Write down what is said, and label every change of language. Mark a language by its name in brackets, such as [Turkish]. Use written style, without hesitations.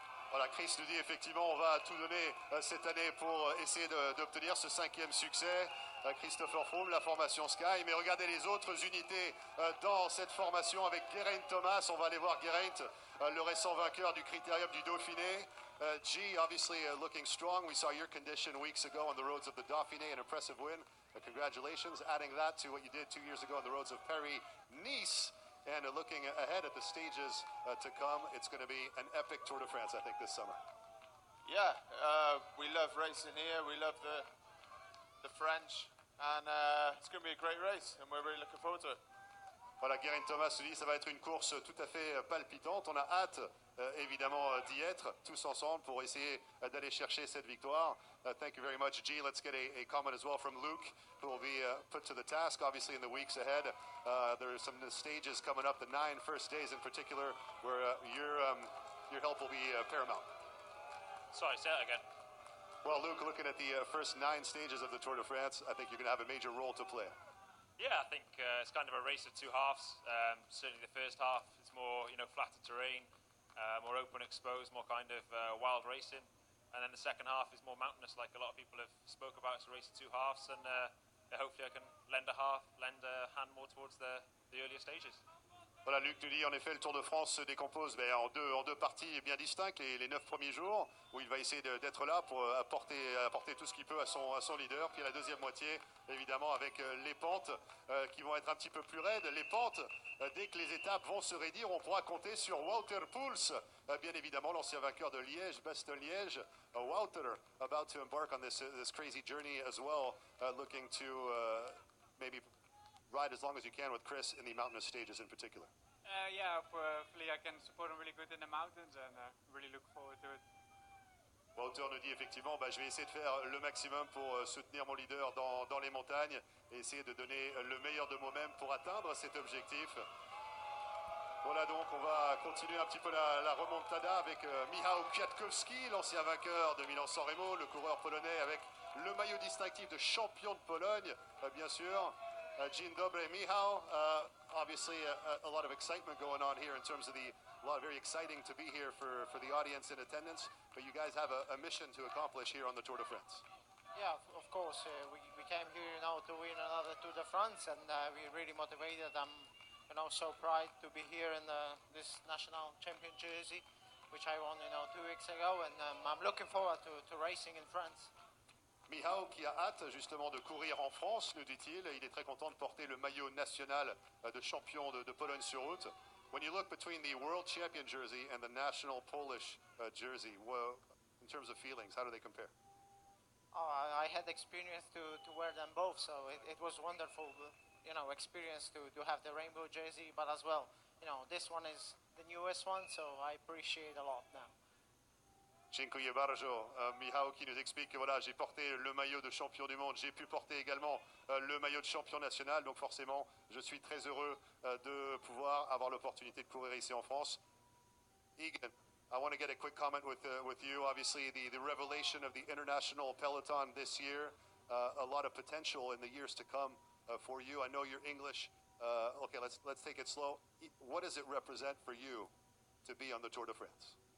[French] Voilà, Chris nous dit effectivement on va tout donner cette année pour essayer d'obtenir ce 5e succès. Christopher Froome, la formation Sky, mais regardez les autres unités dans cette formation avec Geraint Thomas. On va aller voir Geraint, le récent vainqueur du Critérium du Dauphiné. [English] G, obviously looking strong. We saw your condition weeks ago on the roads of the Dauphiné, an impressive win. Congratulations, adding that to what you did 2 years ago on the roads of Paris-Nice. And looking ahead at the stages to come, it's going to be an epic Tour de France, I think, this summer. Yeah, we love racing here. We love the French, and it's going to be a great race, and we're really looking forward to it. [French] Voilà, Geraint Thomas se dit ça va être une course tout à fait palpitante. On a hâte, évidemment, d'y être tous ensemble pour essayer d'aller chercher cette victoire. [English] Thank you very much, G. Let's get a comment as well from Luke, who will be put to the task, obviously, in the weeks ahead. There are some stages coming up, the 9 first days in particular, where your help will be paramount. Sorry, say that again. Well, Luke, looking at the first 9 stages of the Tour de France, I think you're going to have a major role to play. Yeah, I think it's kind of a race of two halves. Certainly the first half is more, flatter terrain, more open, exposed, more kind of wild racing. And then the second half is more mountainous, like a lot of people have spoke about. It's a race of two halves, and hopefully I can lend a hand more towards the earlier stages. [French] Voilà, Luc nous dit en effet le Tour de France se décompose en deux parties bien distinctes, les 9 premiers jours où il va essayer d'être là pour apporter tout ce qu'il peut à son leader, puis la deuxième moitié évidemment avec les pentes qui vont être un petit peu plus raides. Les pentes, dès que les étapes vont se raidir, on pourra compter sur Walter Pouls, bien évidemment l'ancien vainqueur de Liège, Bastogne-Liège. [English] Walter about to embark on this crazy journey as well, looking to maybe ride as long as you can with Chris in the mountainous stages in particular. Hopefully I can support him really good in the mountains, and really look forward to it. [French] Walter nous dit effectivement, je vais essayer de faire le maximum pour soutenir mon leader dans les montagnes et essayer de donner le meilleur de moi-même pour atteindre cet objectif. Voilà, donc on va continuer un petit peu la remontada avec Michał Kwiatkowski, l'ancien vainqueur de Milan-San Remo, le coureur polonais avec le maillot distinctif de champion de Pologne, bien sûr. [Polish] Dzień dobry, Michał. [English] Obviously, a lot of excitement going on here in terms of very exciting to be here for the audience in attendance. But you guys have a mission to accomplish here on the Tour de France. Yeah, of course. We came here, to win another Tour de France, and we're really motivated. I'm, so proud to be here in this national champion jersey, which I won, 2 weeks ago, and I'm looking forward to racing in France. [French] Michał qui a hâte justement de courir en France, nous dit-il. Il est très content de porter le maillot national de champion de Pologne sur route. [English] When you look between the World Champion jersey and the national Polish jersey, in terms of feelings, how do they compare? I had experience to wear them both, so it was wonderful, experience to have the rainbow jersey, but as well, this one is the newest one, so I appreciate a lot now. [Polish] Dziękuję bardzo. [French] Michał qui nous explique que voilà, j'ai porté le maillot de champion du monde, j'ai pu porter également le maillot de champion national, donc forcément je suis très heureux de pouvoir avoir l'opportunité de courir ici en France. [English] Egan, I want to get a quick comment with you. Obviously the revelation of the international peloton this year, a lot of potential in the years to come for you. I know you're English. Okay, let's take it slow. What does it represent for you to be on the Tour de France?